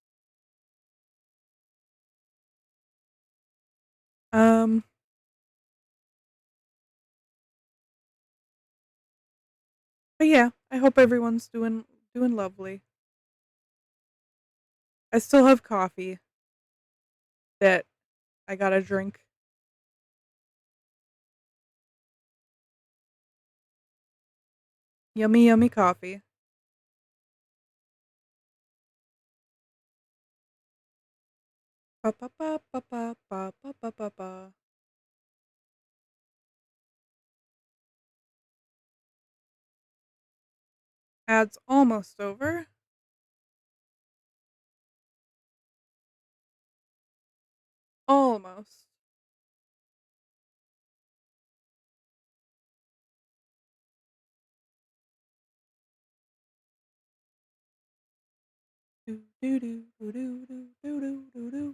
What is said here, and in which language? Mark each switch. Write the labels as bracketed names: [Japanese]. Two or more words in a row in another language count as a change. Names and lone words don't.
[English] But yeah, I hope everyone's doing lovely. I still have coffee that I gotta drink. Yummy, yummy coffee. Ba ba ba ba ba ba ba ba ba ba. Ad's almost over. Almost. Do do do do do do do do do.